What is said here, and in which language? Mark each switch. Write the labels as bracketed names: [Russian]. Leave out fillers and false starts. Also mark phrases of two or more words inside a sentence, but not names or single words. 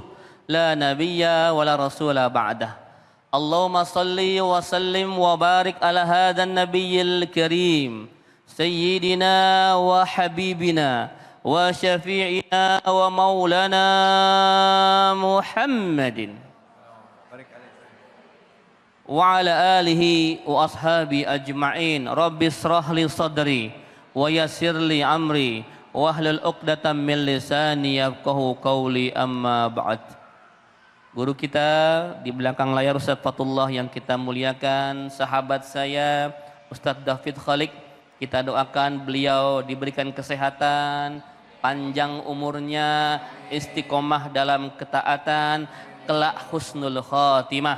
[Arabic] لا نبي ولا رسول بعده اللهم صل وسلم وبارك على هذا النبي الكريم. سيدنا وحبيبنا وشفيعنا ومولانا محمد وعلى آله وأصحابه أجمعين. رب اشرح لي صدري ويسر لي أمري واحلل عقدة من لساني يفقهوا قولي أما بعد. [Indonesian] Guru kita di belakang layar Ustaz Fatullah yang kita muliakan, sahabat saya Ustaz David Khalik, kita doakan beliau diberikan kesehatan, panjang umurnya, istiqomah dalam ketaatan, kelak [Arabic] حسن الخاتمة.